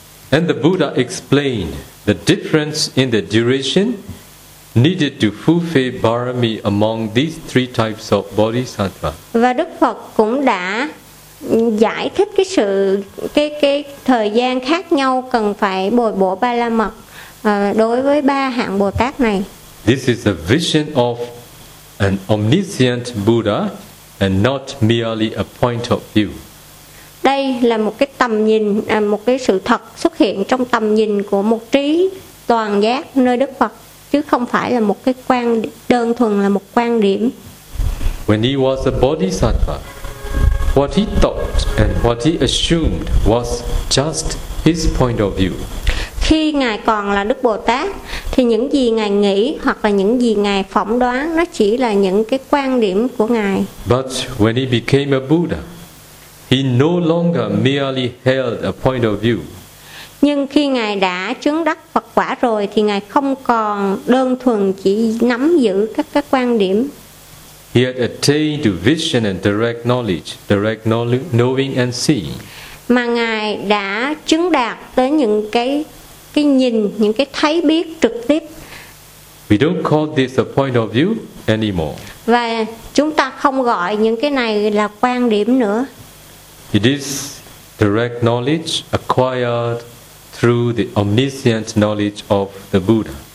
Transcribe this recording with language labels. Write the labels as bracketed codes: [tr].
[en] And the Buddha explained the difference in the duration needed to fulfill parami among these three types of bodhisattva. [vi] Và Đức Phật cũng đã giải thích cái sự cái thời gian khác nhau cần phải bồi bổ ba la mật đối với ba hạng Bồ Tát này. [en] This is a vision of an omniscient Buddha and not merely a point of view. [vi] Đây là một cái tầm nhìn, một cái sự thật xuất hiện trong tầm nhìn của một trí toàn giác nơi Đức Phật, chứ không phải là một cái quan đơn thuần là một quan điểm. [en] When he was a bodhisattva, what he thought and what he assumed was just his point of view. [vi] Khi ngài còn là Đức Bồ Tát thì những gì ngài nghĩ hoặc là những gì ngài phỏng đoán nó chỉ là những cái quan điểm của ngài. [en] But when he became a Buddha, he no longer merely held a point of view. [vi] Nhưng khi ngài đã chứng đắc Phật quả rồi thì ngài không còn đơn thuần chỉ nắm giữ các quan điểm. [en] He had attained to vision and direct knowledge, direct knowing and seeing. [vi] Mà ngài đã chứng đạt tới những cái nhìn, những cái thấy biết trực tiếp. [en] We don't call this a point of view anymore. [vi] Và chúng ta không gọi những cái này là quan điểm nữa. [en] It is direct knowledge acquired through the omniscient knowledge of the Buddha.